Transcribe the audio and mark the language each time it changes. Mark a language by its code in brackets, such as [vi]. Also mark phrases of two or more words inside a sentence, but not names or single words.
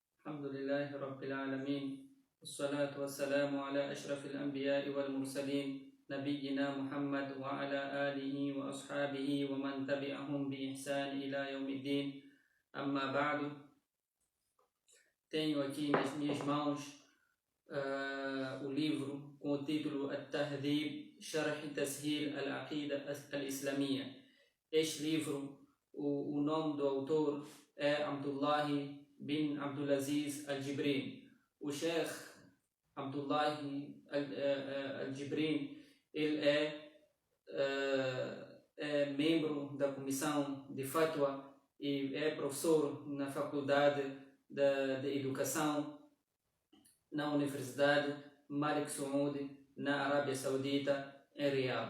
[ar] الحمد لله رب العالمين والصلاة والسلام على أشرف الأنبياء والمرسلين نبينا محمد وعلى آله وأصحابه ومن تبعهم بإحسان إلى يوم الدين. أما بعد, [pt] tenho aqui nas minhas mãos o livro com o título At-Tahdhib Sharh Tasheel Al-Aqida Al-Islamiyya. Este livro, o nome do autor é Abdullah bin Abdulaziz Al-Jibrin. O Sheikh Abdullah Al-Jibrin, ele é membro da comissão de Fatwa e é professor na faculdade de educação na Universidade Malik Saud, na Arábia Saudita, em Riyadh.